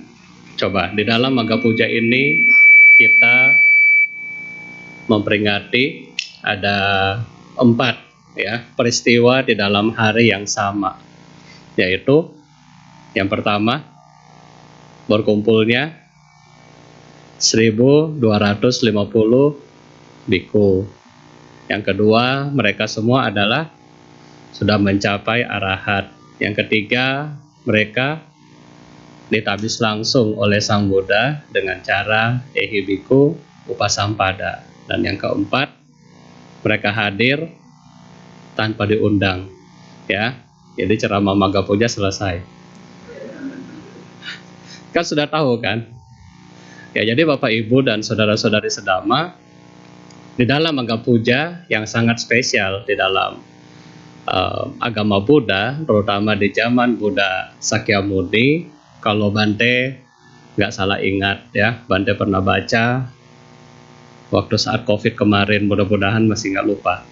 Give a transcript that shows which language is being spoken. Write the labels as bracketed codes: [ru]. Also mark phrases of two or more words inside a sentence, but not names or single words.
[id] Coba di dalam Magha Puja ini kita memperingati ada 4 ya peristiwa di dalam hari yang sama, yaitu yang pertama berkumpulnya 1250 bhikkhu. Yang kedua, mereka semua adalah sudah mencapai arahat. Yang ketiga, mereka ditabis langsung oleh Sang Buddha dengan cara [pi] ehi bhikkhu upasampada. [id] Dan yang keempat, mereka hadir tanpa diundang, ya. Jadi ceramah Magha Puja selesai. Kan sudah tahu kan? Ya, jadi Bapak Ibu dan saudara-saudari sedhamma, di dalam Magha Puja yang sangat spesial di dalam agama Buddha, terutama di zaman Buddha Sakyamuni, kalau Bante nggak salah ingat ya, Bante pernah baca waktu saat COVID kemarin, mudah-mudahan masih nggak lupa.